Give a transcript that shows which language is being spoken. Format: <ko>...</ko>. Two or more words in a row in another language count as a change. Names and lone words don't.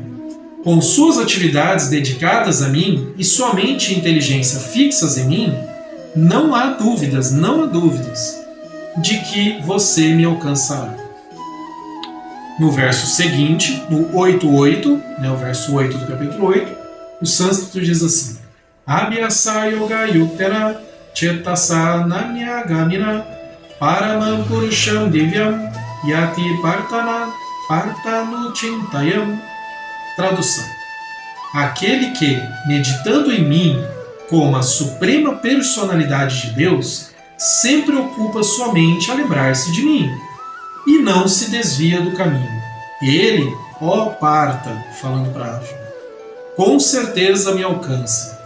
<pt>Com suas atividades dedicadas a mim e somente inteligência fixas em mim, não há dúvidas de que você me alcançará. No verso seguinte, no 8.8, né, o verso 8 do capítulo 8, o sânscrito diz assim:</pt> <sa>Abhyasa yoga yuktera chetasa nanyagamina paramam purusham divyam yati partanu chintayam.</sa> <pt>Tradução: aquele que, meditando em mim como a suprema personalidade de Deus, sempre ocupa sua mente a lembrar-se de mim e não se desvia do caminho. Ele, ó Parta, falando para Arjuna, com certeza me alcança.</pt>